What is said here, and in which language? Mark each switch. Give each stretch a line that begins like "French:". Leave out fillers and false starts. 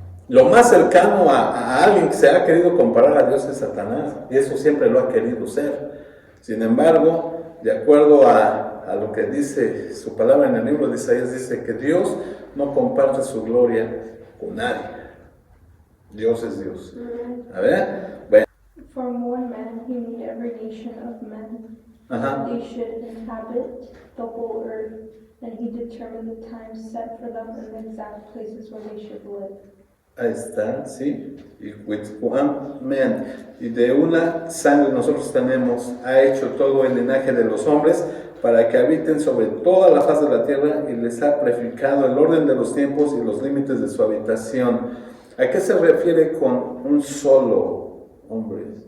Spanish: Lo más cercano a alguien que se ha querido comparar a Dios es Satanás, y eso siempre lo ha querido ser. Sin embargo, de acuerdo a lo que dice su palabra en el libro de Isaías, dice que Dios no comparte su gloria con nadie. Dios es Dios. A ver, bueno.
English: From one man he made every nation of men.
Spanish: Ajá.
English: They should inhabit the whole earth, and he determined the times set for them and the exact places where they should live.
Spanish: Ahí está, sí. Y
English: with one man,
Spanish: y de una sangre nosotros tenemos, ha hecho todo el linaje de los hombres para que habiten sobre toda la faz de la tierra, y les ha prefijado el orden de los tiempos y los límites de su habitación. ¿A qué se refiere con un solo hombre?